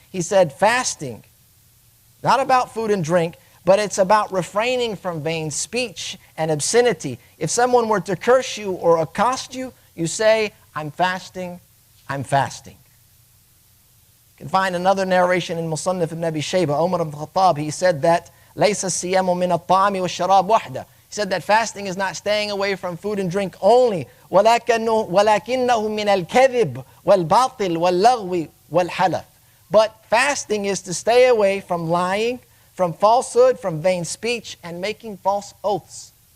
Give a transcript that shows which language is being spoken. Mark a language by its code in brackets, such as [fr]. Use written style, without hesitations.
[en] He said, fasting, not about food and drink, but it's about refraining from vain speech and obscenity. If someone were to curse you or accost you, you say, I'm fasting, I'm fasting. You can find another narration in Musannaf ibn Abi Shayba, Umar ibn Khattab. He said that [ar] لَيْسَ الصِّيَامُ مِنَ الطَّعَامِ وَالشَّرَابِ وَحْدَ. [en] He said that fasting is not staying away from food and drink only, [ar] وَلَكِنَّهُ مِنَ الْكَذِبِ وَالْبَاطِلِ وَاللَّغْوِ وَالْحَلَفِ. [en] But fasting is to stay away from lying, from falsehood, from vain speech, and making false oaths.